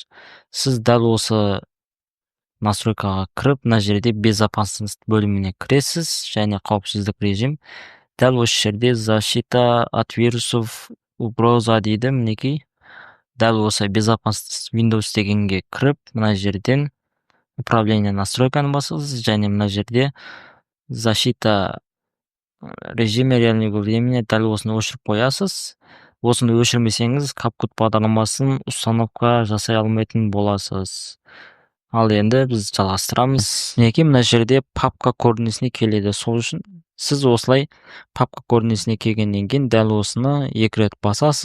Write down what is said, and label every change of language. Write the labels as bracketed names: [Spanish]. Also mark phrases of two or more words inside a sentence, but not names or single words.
[Kazakh] Сіз дәл осы настройкаға кіріп, мына жерде безопасность бөліміне кіресіз және қауіпсіздік режим. Дәл осы жерде [Russian] защита от вирусов угроза [Kazakh] дейді мінекей. Дәл осы безопасность Windows дегенге кіріп, мына жерден управление настройканы басасыз және мына жерде [Russian] защита режиме реального времени [Kazakh] дәл осыны өшіріп қоясыз. Осыны өшірмесеңіз, CapCut бағдарламасын установка жасай алмайтын боласыз. Ал енді біз жалғастырамыз. Мінекей мына жерде папка көрінісіне келеді. Сол үшін сіз осылай папка көрінісіне келгеннен кейін дәл осыны 2 рет басасыз.